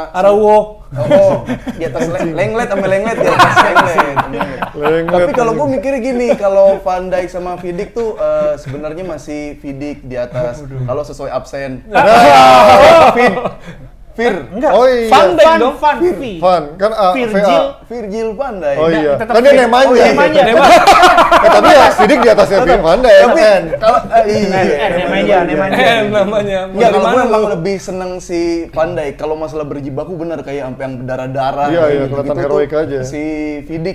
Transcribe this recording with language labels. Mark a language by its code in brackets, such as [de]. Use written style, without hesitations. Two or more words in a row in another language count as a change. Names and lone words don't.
[id] Araujo. Di atas Lenglet sama Lenglet di atas Lenglet. Tapi kalau gue mikirnya gini, kalau Van Dijk sama Vidic tuh sebenarnya masih Vidic di atas kalau sesuai absen. Enggak. Oh iya. Van Dijk dong. Van Kan Virgil. Virgil van Dijk. Oh iya. tetap Kan dia Vir- namanya. Oh, iya, namanya. Tapi ya Vidic di atasnya Van Dijk. Tapi N. kalau iya. namanya. namanya. Enggak, kalau gue Gimana emang lu? lebih seneng si Van Dijk. Kalau masalah berjibaku bener kayak sampai yang berdarah-darah. Iya, kayak iya, gitu-gitu kelihatan tuh heroik aja. Si Vidic.